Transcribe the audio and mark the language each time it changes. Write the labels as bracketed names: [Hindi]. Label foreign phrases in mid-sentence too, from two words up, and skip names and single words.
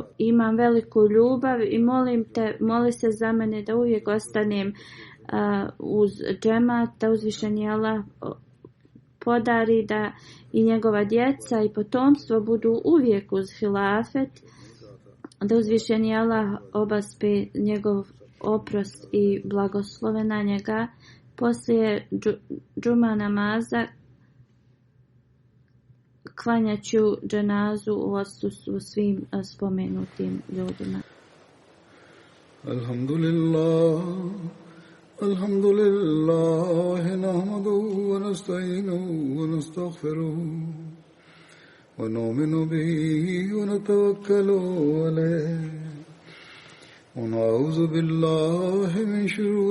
[Bosnian] Imam veliku ljubav i moli se za mene da uvijek ostanem uz džemat, da uzvišeni Allah podari da i njegova djeca i potomstvo budu uvijek uz hilafet, da uzvišeni Allah obaspe njegov oprost i blagoslove na njega. Poslije džuma namaza klanjaću dženazu u odsustvu svim spomenutim ljudima. [Arabic] Alhamdulillah, الحمد لله نحمده ونستعينه ونستغفره ونؤمن به ونتوكل عليه ونعوذ بالله من شرور